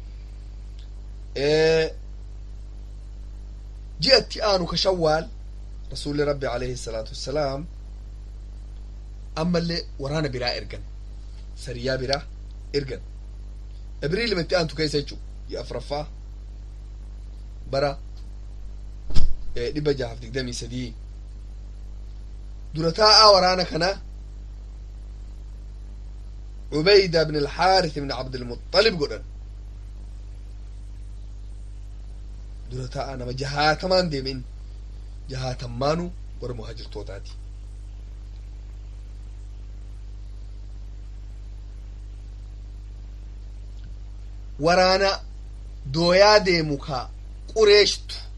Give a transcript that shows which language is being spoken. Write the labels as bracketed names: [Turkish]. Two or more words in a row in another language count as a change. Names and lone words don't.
[Oromo] ji'atti aanu ka Shawwaal rasuulli rabbi [Arabic] عليه الصلاة والسلام [Oromo] ammallee waraana biraa ergan sariyaa biraa ergan Abriil matti aantu keessa jechuu ji'a afuraffaa bara 623 dura taa'aa waraana kana Ubayda ibn al-Harith ibn Abd al-Muttalib godhan dura taa'aa nama 60 deemin 60 warra muhaajirtootaati waraana dooyaa deemu ka qureeshtu